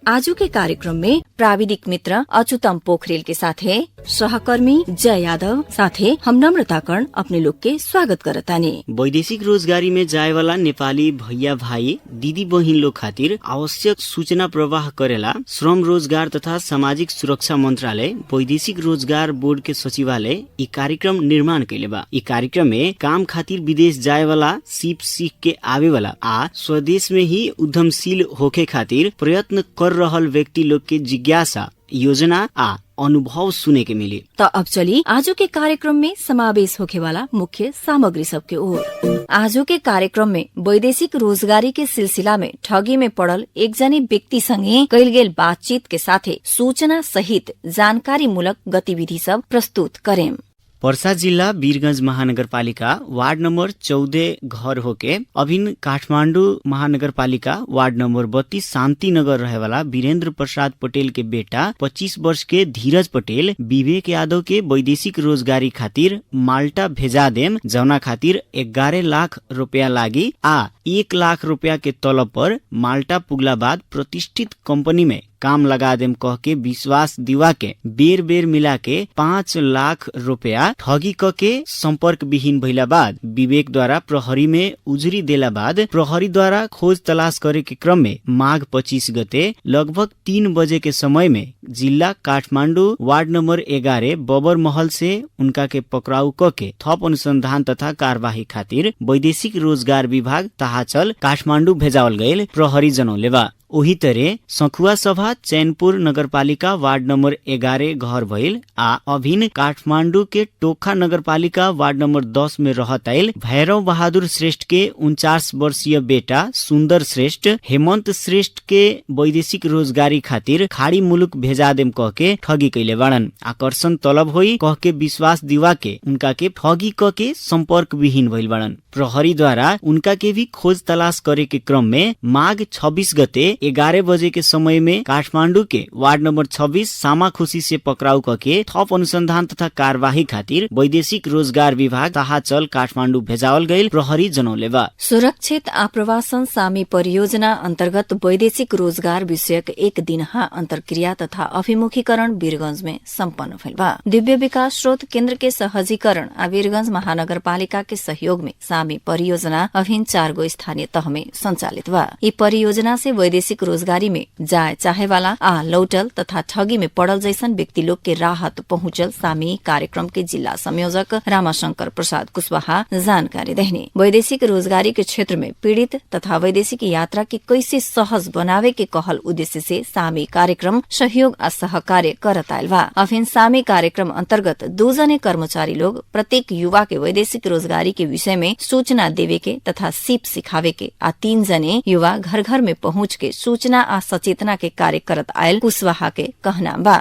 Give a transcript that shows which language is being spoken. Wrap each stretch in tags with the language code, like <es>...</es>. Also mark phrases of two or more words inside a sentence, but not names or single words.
<bho>आजू के कार्यक्रम में प्राविधिक मित्र अच्युतम पोखरेल के साथे सहकर्मी जय यादव साथे हम नम्रता कर्ण अपने लोग के स्वागत करतानी। वैदेशिक रोजगारी में जाए वाला नेपाली भैया भाई दीदी बहिन लोग खातिर आवश्यक सूचना प्रवाह करेला श्रम, रोजगार तथा सामाजिक सुरक्षा मंत्रालय, वैदेशिक रोजगार बोर्ड के सचिवालय ई कार्यक्रम निर्माण कैले बा। ई कार्यक्रम में काम खातिर विदेश जाए वाला, सीप सीख के आवे वाला आ स्वदेश में ही उद्यमशील होके खातिर प्रयत्न कर रहल व्यक्ति लोग के जिज्ञासा, योजना आ अनुभव सुने के मिले। तो अब चली आजो के कार्यक्रम में समावेश होके वाला मुख्य सामग्री सबके ओर। आजो के कार्यक्रम में वैदेशिक रोजगारी के सिलसिला में ठगी में पड़ल एक जने व्यक्ति संगे कइल गेल बातचीत के साथे सूचना सहित जानकारी मूलक गतिविधि सब प्रस्तुत करें। पर्सा जिल्ला वीरगंज महानगरपालिका वार्ड नंबर 14 घर होके अभिन काठमाडौँ महानगरपालिका वार्ड नंबर 32 शान्ति नगर रहेवाला वीरेन्द्र प्रसाद पटेल के बेटा 25 वर्ष के धीरज पटेल विवेक यादव के वैदेशिक रोजगारी खातिर माल्टा भेजा देम, जौना खातिर 11 लाख रुपया लागी आ 1 लाख रुपया के तलब पर माल्टा पुगला बाद प्रतिष्ठित कंपनी में काम लगा देम कह के विश्वास दिवा के बेर बेर मिला के 5 लाख रुपया ठगी क के संपर्क विहीन भइला बाद विवेक द्वारा प्रहरी में उजुरी देला बाद प्रहरी द्वारा खोज तलाश करे के क्रम में माघ 25 गते लगभग 3 बजे के समय में जिला काठमाडौँ वार्ड नंबर 11 बबर महल से उनका के पकड़ाउ क के थप अनुसंधान तथा कार्यवाही खातिर वैदेशिक रोजगार विभाग ताहाचल काठमाडौँ भेजावल गयल प्रहरी जनौले बा। ओही तरह सखुआ सभा चैनपुर नगरपालिका वार्ड नंबर 11 घर भइल आ अभिन काठमाडौँ के टोखा नगरपालिका वार्ड नंबर 10 में रहत आइल भैरव बहादुर श्रेष्ठ के 49 वर्षीय बेटा सुन्दर श्रेष्ठ हेमंत श्रेष्ठ के वैदेशिक रोजगारी खातिर खाड़ी मुलुक भेजा देम कह के ठगी कैले बाड़न। आकर्षण तलब होई कह के विश्वास दिवा के उनका के ठगी क के संपर्क विहीन भइल बाड़न। प्रहरी द्वारा उनका के भी खोज तलाश करे के क्रम में माघ 26 गते 11 बजे के समय में काठमाडौँ के वार्ड नंबर 26 सामा खुशी से पकड़ाउ करके थप अनुसंधान तथा कार्यवाही खातिर वैदेशिक रोजगार विभाग ताहाचल काठमाडौँ भेजावल गईल प्रहरी जनौले बा। सुरक्षित आप्रवासन सामी परियोजना अंतर्गत वैदेशिक रोजगार विषयक एक दिनहा अंतरक्रिया तथा अभिमुखीकरण वीरगंज में सम्पन्न भइल बा। दिव्य विकास स्रोत केन्द्र के सहजीकरण आ वीरगंज महानगरपालिका के सहयोग में सामी परियोजना अभिन 4 गो स्थानीय तह में संचालित बा। यी परियोजना से वैदेशिक रोजगारी में जाए चाहे वाला आ लौटल तथा ठगी में पड़ल जैसन व्यक्ति लोग के राहत पहुंचल सामी कार्यक्रम के जिला संयोजक रामाशंकर प्रसाद कुशवाहा जानकारी देहने। वैदेशिक रोजगारी के क्षेत्र में पीड़ित तथा वैदेशिक यात्रा के कैसे सहज बनावे के कहल उद्देश्य से सामी कार्यक्रम सहयोग आ सहकार्य करत आयल बा। अभिन सामी कार्यक्रम अंतर्गत 2 जने कर्मचारी लोग प्रत्येक युवा के वैदेशिक रोजगारी के विषय में सूचना देवे के तथा सीप सिखावे के आ 3 जने युवा घर घर में पहुंच के सूचना आ सचेतना के कार्य करत आयल कुशवाहा के कहना बा।</bho>